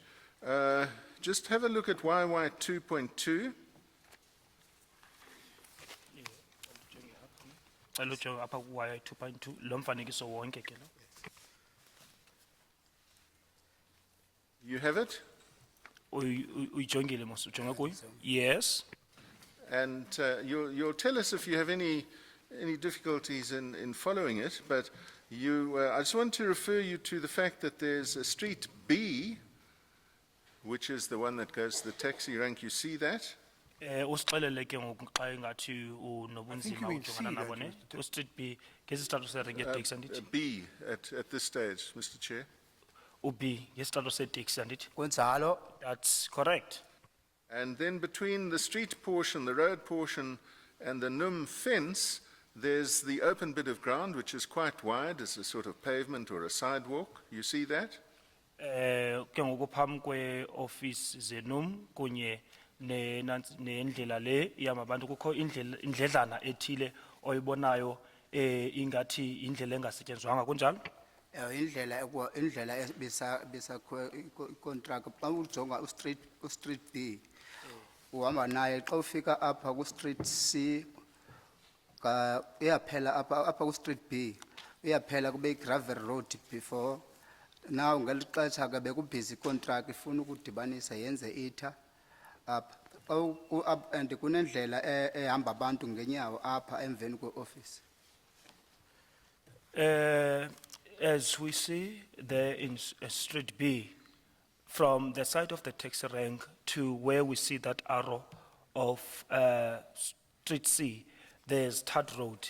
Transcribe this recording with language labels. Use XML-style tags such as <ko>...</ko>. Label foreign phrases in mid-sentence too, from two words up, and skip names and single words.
<en>Just have a look at YY 2.2.</en> <xh>Cela ujonge apha ku-YY 2.2 lo mfanekiso wonke ke lo.</xh> <en>You have it?</en> <xh>Uyijongile mos ujonge kuyo?</xh> <en>Yes. And you'll tell us if you have any difficulties in following it, but I just want to refer you to the fact that there's a Street B, which is the one that goes to the taxi rank. You see that?</en> <xh>Usixelele ke ngoku xa ingathi unobunzima ujongana nabo ne? U-Street B ngesistrato serenki yeteksi andithi?</xh> <en>B at this stage, Mr. Chair.</en> <xh>U-B ngesistrato seteksi andithi? Kunjalo.</xh> <en>That's correct. And then between the street portion, the road portion, and the NUM fence, there's the open bit of ground, which is quite wide, as a sort of pavement or a sidewalk. You see that?</en> <xh>Ke ngoku phambi kwe-office zeNUM kunye nendlela le yamabantu kukho indledlana ethile oyibonayo ingathi indlela engasetyenzwanga kunjalo? Indlela ebisa contract xa ujonga u-Street B uhamba naye xa ufika apha ku-Street C uyaphela apha ku-Street B uyaphela kube</xh> <en>gravel road before now</en> <xh>ngeli xesha ke bekubhizi contract ifuna ukudibanisa yenze itha apha and kunendlela ehamba abantu ngenyawo apha emveni kwe-office.</xh> <en>As we see there in Street B, from the side of the taxi rank to where we see that arrow of Street C, there's Third Road.</en>